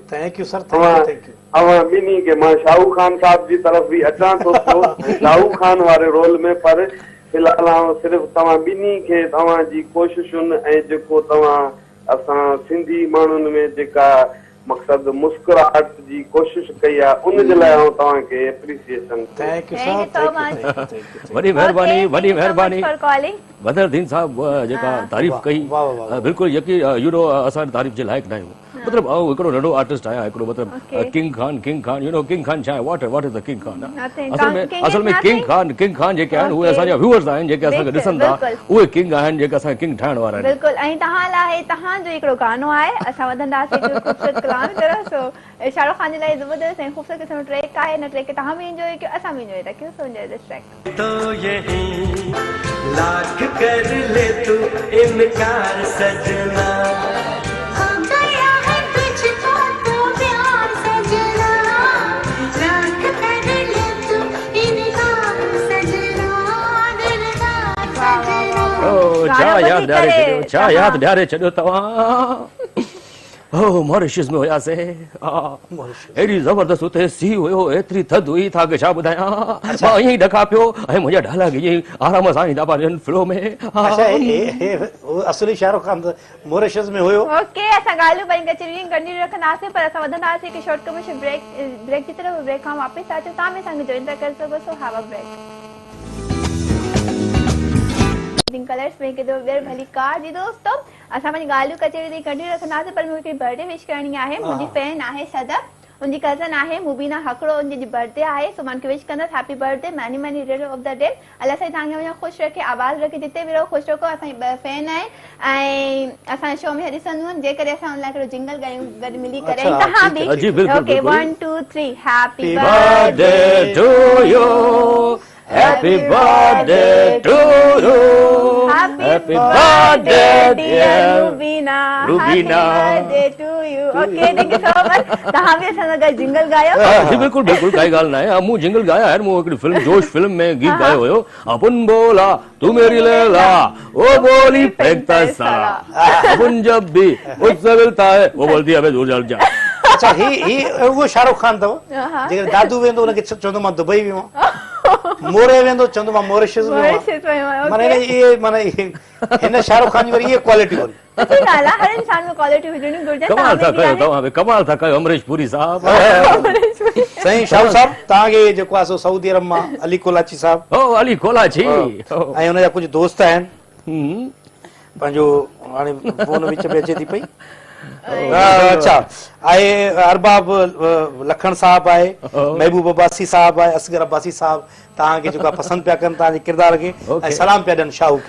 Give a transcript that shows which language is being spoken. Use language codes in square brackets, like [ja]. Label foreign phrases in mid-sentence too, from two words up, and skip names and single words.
[sd] अव्हां ॿिन्ही खे मां शाहरुख खान साहब जी तरफ़ बि अचां थो शाहरुख खान वारे रोल में पर फिलहाल आउं सिर्फ़ु तव्हां ॿिन्ही खे तव्हांजी कोशिशुनि ऐं जेको तव्हां असां सिंधी माण्हुनि में जेका मक़सद मुस्कुराहट जी कोशिशि कई आहे उन जे लाइ आउं तव्हांखे एप्रिसिएशन वॾी महिरबानी बदरुद्दीन साहब जेका तारीफ़ कई बिल्कुलु यकीन [en] you know [sd] असां तारीफ़ जे लाइक़ न आहियूं मतलब हिकिड़ो नंढो आर्टिस्ट आहियां हिकिड़ो मतलब किंग खान [en] you know [sd] किंग खान छा आहे [en] what is the King Khan [sd] असल में किंग खान जेके आहिनि उहे असांजा व्यूअर्स आहिनि जेके असांखे ॾिसनि था उहे किंग आहिनि जेके असांखे किंग ठाहिण वारा आहिनि बिल्कुलु ऐं तव्हां लाइ तव्हांजो हिकिड़ो गानो आहे असां वधंदासीं ख़ूबसूरत कलाम तरह सो शाहरुख खान जे लाइ ज़बरदस्त ऐं ख़ूबसूरत क़िस्म जो ट्रैक आहे हिन ट्रैक खे तव्हां बि इंजॉय कयो असां बि इंजॉय था कयूं सो [en] enjoy this track [hi] तो यही लाख कर ले तू इनकार सजना [sd] छा यादि ॾियारे छॾियो तव्हां मॉरिशस में हुयासीं एॾी ज़बरदस्त उते सीउ हुयो एतिरी थधि हुई तव्हांखे छा ॿुधायां मां ईअं ई ॾका पियो ऐं मुंहिंजा ढाला ईअं ई आराम सां ईंदा पिया ॾियनि फ्लो में असली शाहरुख खान मॉरिशस में हुयो ओके असां ॻाल्हियूं पंहिंजी कचरियूं कंटिन्यू रखंदासीं पर असां वधंदासीं हिकु [en] short commercial break [sd] जी तरफ़ ब्रेक खां वापसि अचो तव्हां बि असांखे जॉइन था करे सघो सो [en] have a break [sd] कलर्स में के दो देर भली कार जी दोस्तों असां पंहिंजी ॻाल्हियूं कचरियूं कंटिन्यू रखंदासीं पर मूंखे बर्थडे विश करणी आहे मुंहिंजी फैन आहे सदब उनकी कज़न आहे मुबीना हकड़ो उनजी बर्थडे आहे सो मां विश कंदसि [en] happy birthday many many return of the day [sd] अल्लाह साईं तव्हांखे वञा ख़ुशि रखे आवाज़ रखे जिते बि रहो ख़ुशि रखो असांजी ॿ फैन आहे ऐं असां शो में ॾिसंदियूं आहिनि जेकॾहिं असां उन लाइ हिकिड़ो जिंगल ॻायूं गॾु मिली करे तव्हां बि ओके 1 2 3 [en] happy birthday to you Happy birthday to you. Happy birthday dear Rubina. Rubina. Happy birthday to you. Okay, thank you so much. [sd] तव्हां बि असां सां गॾु जिंगल गायो? जी बिल्कुल बिल्कुल काई ॻाल्हि न आहे। मूं जिंगल गाया आहे, मूं हिकिड़ी फिल्म जोश फिल्म में गीत गायो हुयो, [hi] अपन बोला तू मेरी लैला ओ बोली फेंकता साला, अपन जब भी उससे मिलता है वो बोलती है अबे दूर चल जा। [sd] अच्छा ही वो शाहरुख खान अथव जेकर दादू वेंदो उनखे चवंदो मां दुबई वियो आहियां, मोरे वेंदो चवंदो मां मॉरिशस वियो आहियां। माना इहे हिन शाहरुख खान जी वरी इहे क्वालिटी वरी हर इंसान में क्वालिटी हुजणी घुरिजे। कमाल था कयो तव्हां, कमाल था कयो अमरीश पुरी साहब। सही शाहरुख साहब तव्हांखे जेको आहे सो सऊदी अरब मां अली कोलाची साहब, ओ अली कोलाची ऐं हुनजा कुझु दोस्त आहिनि, पंहिंजो हाणे फोन विच में अचे थी पई। अच्छा आहे अरबाब लखन साहब आहे, महबूब अब्बासी साहब आहे, असगर अब्बासी साहब तव्हांखे जेको आहे पसंदि पिया कनि तव्हांजे किरदार खे ऐं सलाम पिया ॾियनि शाहू खे।